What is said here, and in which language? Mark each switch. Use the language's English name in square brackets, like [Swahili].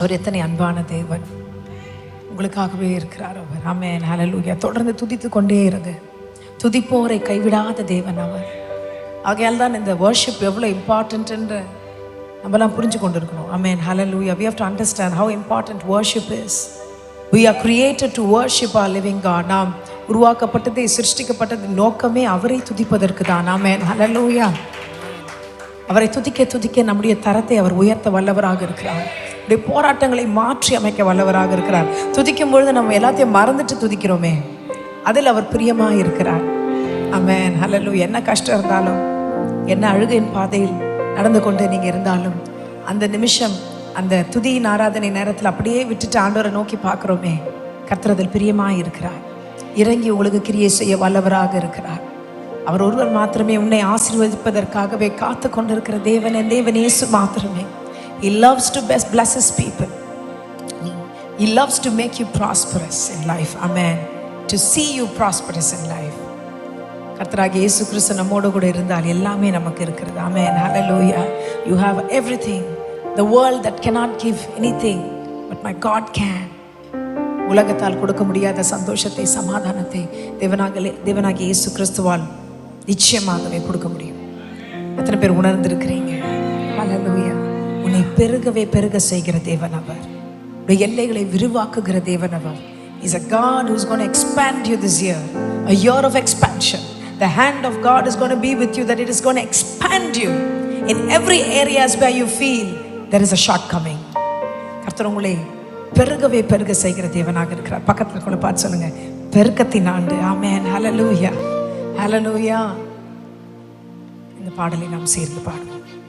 [Tamil] அவர் எத்தனை அன்பான தேவன், உங்களுக்காகவே இருக்கிறார் அவர். ஆமென், ஹல்லேலூயா. தொடர்ந்து துதித்து கொண்டே இருங்க. துதிப்போரை கைவிடாத தேவன் அவர். ஆகையால் தான் இந்த வர்ஷிப் எவ்வளோ இம்பார்ட்டன்ட் என்று நம்மலாம் புரிஞ்சு கொண்டு இருக்கணும். ஆமென், ஹல்லேலூயா. [English] We have to understand how important worship is. We are created to worship our living God. [Tamil] நாம் உருவாக்கப்பட்டது, சிருஷ்டிக்கப்பட்டது நோக்கமே அவரை துதிப்பதற்கு தான். ஆமென், ஹல்லேலூயா. அவரை துதிக்க துதிக்க நம்முடைய தரத்தை அவர் உயர்த்த வல்லவராக இருக்கிறார். நம்முடைய போராட்டங்களை மாற்றி அமைக்க வல்லவராக இருக்கிறார். துதிக்கும் பொழுது நம்ம எல்லாத்தையும் மறந்துட்டு துதிக்கிறோமே, அதில் அவர் பிரியமாக இருக்கிறார். ஆமென், ஹல்லேலூயா. என்ன கஷ்டம் இருந்தாலும், என்ன அழுகையின் பாதையில் நடந்து கொண்டு நீங்கள் இருந்தாலும், அந்த நிமிஷம் அந்த துதியின் ஆராதனை நேரத்தில் அப்படியே விட்டுட்டு ஆண்டவரை நோக்கி பார்க்குறோமே, கர்த்தர் அதில் பிரியமாக இருக்கிறார். இறங்கி உங்களுக்கு கிரியை செய்ய வல்லவராக இருக்கிறார். அவர் ஒருவர் மாத்திரமே உன்னை ஆசீர்வதிப்பதற்காகவே காத்து கொண்டிருக்கிற தேவன், என் தேவன் இயேசு மாத்திரமே. [English] He loves to bless his people. He loves to make you prosperous in life. Amen. To see you prosperous in life. [Tamil] கர்த்தராகிய இயேசு கிறிஸ்து நம்மோடு கூட இருந்தால் எல்லாமே நமக்கு இருக்கிறது. [English] Amen. Hallelujah. You have everything. The world that cannot give anything, but my God can. [Tamil] உலகத்தால் கொடுக்க முடியாத சந்தோஷத்தை, சமாதானத்தை தேவனாகிய இயேசு கிறிஸ்துவால் நிச்சயமாகவே கொடுக்க முடியும். எத்தனை பேர் உணர்ந்திருக்கிறீங்க? ஹல்லேலூயா. உன்னை பெருகவே பெருக செய்கிற தேவன் அவர். உடைய எல்லைகளை விரிவாக்குகிற தேவன் அவர். [English] He's a God who's going to expand you this year. A year of expansion. The hand of God is going to be with you, that it is going to expand you in every areas where you feel there is a shortcoming. [Tamil] கர்த்தர் உங்களை பெருகவே பெருக செய்கிற தேவனாக இருக்கிறார். பக்கத்தில் கூட பார்த்து சொல்லுங்க, பெருக்கத்தின் ஆண்டு. ஆமென், ஹல்லேலூயா, ஹல்லேலூயா. இந்த பாடலை நாம் சேர்ந்து பாடுவோம்.